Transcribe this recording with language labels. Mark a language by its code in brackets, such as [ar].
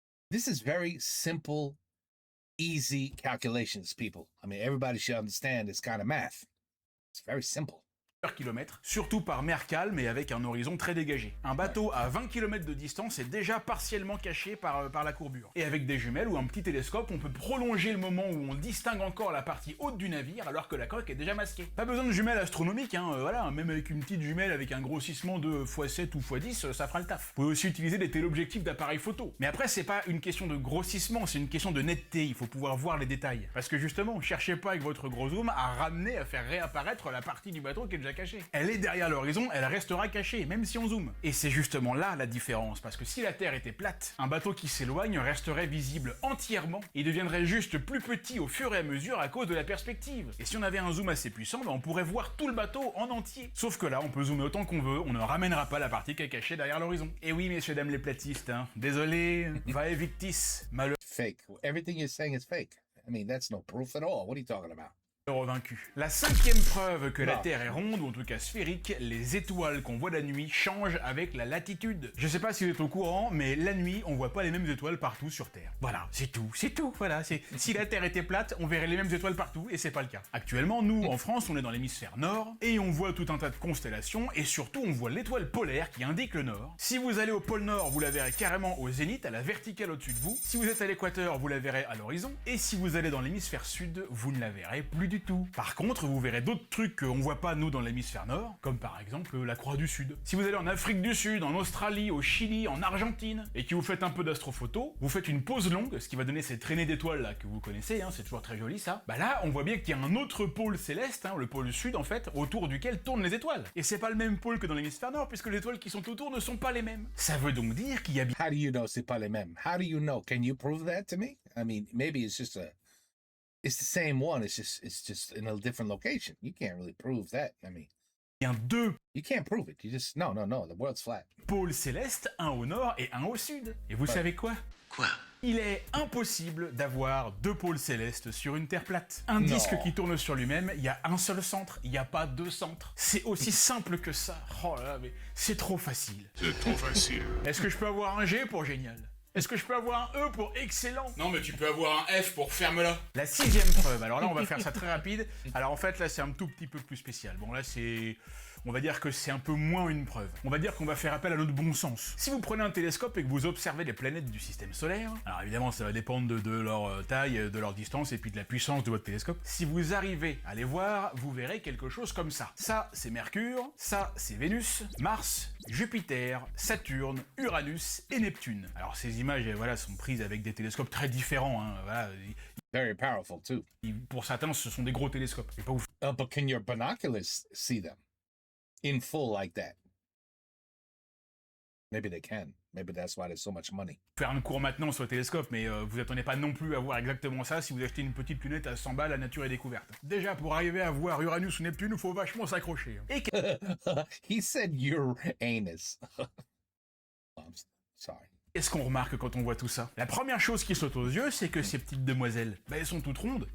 [en] This is very simple, easy calculations, people. I mean, everybody should understand this kind of math. It's very simple." [fr] Kilomètres, surtout par mer calme et avec un horizon très dégagé. Un bateau à 20 km de distance est déjà partiellement caché par la courbure. Et avec des jumelles ou un petit télescope, on peut prolonger le moment où on distingue encore la partie haute du navire alors que la coque est déjà masquée. Pas besoin de jumelles astronomiques, voilà, même avec une petite jumelle avec un grossissement de x7 ou x10, ça fera le taf. Vous pouvez aussi utiliser des téléobjectifs d'appareils photo. Mais après, c'est pas une question de grossissement, c'est une question de netteté, il faut pouvoir voir les détails. Parce que justement, cherchez pas avec votre gros zoom à ramener, à faire réapparaître la partie du bateau qui est déjà cachée. Elle est derrière l'horizon, elle restera cachée, même si on zoome. Et c'est justement là la différence, parce que si la Terre était plate, un bateau qui s'éloigne resterait visible entièrement, et deviendrait juste plus petit au fur et à mesure à cause de la perspective. Et si on avait un zoom assez puissant, on pourrait voir tout le bateau en entier. Sauf que là, on peut zoomer autant qu'on veut, on ne ramènera pas la partie qui est cachée derrière l'horizon. Et oui, messieurs, dames les platistes, désolé, [la] vae victis, [fr] malheur. [en] Fake. Everything you're saying is fake. I mean, that's no proof at all. What are you talking about? [fr] Vaincu. La 5e preuve que la Terre est ronde, ou en tout cas sphérique, les étoiles qu'on voit la nuit changent avec la latitude. Je sais pas si vous êtes au courant, mais la nuit, on voit pas les mêmes étoiles partout sur Terre. Voilà, c'est tout, voilà. Si la Terre était plate, on verrait les mêmes étoiles partout, et c'est pas le cas. Actuellement, nous, en France, on est dans l'hémisphère nord, et on voit tout un tas de constellations, et surtout, on voit l'étoile polaire qui indique le nord. Si vous allez au pôle nord, vous la verrez carrément au zénith, à la verticale au-dessus de vous. Si vous êtes à l'équateur, vous la verrez à l'horizon, et si vous allez dans l'hémisphère sud, vous ne la verrez plus du tout. Par contre, vous verrez d'autres trucs qu'on voit pas nous dans l'hémisphère nord, comme par exemple la Croix du Sud. Si vous allez en Afrique du Sud, en Australie, au Chili, en Argentine, et que vous faites un peu d'astrophoto, vous faites une pause longue, ce qui va donner cette traînée d'étoiles là que vous connaissez, c'est toujours très joli ça. Bah là, on voit bien qu'il y a un autre pôle céleste, le pôle sud en fait, autour duquel tournent les étoiles. Et c'est pas le même pôle que dans l'hémisphère nord, puisque les étoiles qui sont autour ne sont pas les mêmes. Ça veut donc dire qu'il y a bien... [en] How do you know [fr] c'est pas les mêmes? [en] How do you know? Can you prove that to me? I mean, maybe it's the same one. It's just in a different location. You can't really prove that. I mean, [fr] deux [en] you can't prove it. You just no. The world's flat. [fr] Pôles célestes, un au nord et un au sud. Et vous savez quoi? Quoi? Il est impossible d'avoir deux pôles célestes sur une Terre plate. Un disque qui tourne sur lui-même, il y a un seul centre, il n'y a pas deux centres. C'est aussi simple que ça. Oh là là, mais c'est trop facile. C'est trop facile. Est-ce que je peux avoir un G pour génial? Est-ce que je peux avoir un E pour excellent? Non, mais tu peux avoir un F pour ferme-la. La 6e preuve, alors là on va faire ça très rapide. Alors en fait là c'est un tout petit peu plus spécial. Bon là c'est... On va dire que c'est un peu moins une preuve. On va dire qu'on va faire appel à notre bon sens. Si vous prenez un télescope et que vous observez les planètes du système solaire, alors évidemment ça va dépendre de leur taille, de leur distance et puis de la puissance de votre télescope. Si vous arrivez à les voir, vous verrez quelque chose comme ça. Ça c'est Mercure, ça c'est Vénus, Mars, Jupiter, Saturne, Uranus et Neptune. Alors ces images voilà, sont prises avec des télescopes très différents. Voilà. [en] Very powerful too. [fr] Pour certains ce sont des gros télescopes. C'est pas ouf. [en] But can your binoculars see them in full like that? Maybe they can. Maybe that's why there's so much money. [fr] Faire un cours maintenant sur le télescope, mais vous attendez pas non plus à voir exactement ça si vous achetez une petite lunette à 100 balles, la nature est découverte. Déjà, pour arriver à voir Uranus ou Neptune, il faut vachement s'accrocher. Et [en] He said Uranus. I'm sorry. [fr] Qu'est-ce qu'on remarque quand on voit tout ça? La première chose qui saute aux yeux, c'est que ces petites demoiselles, elles sont toutes rondes.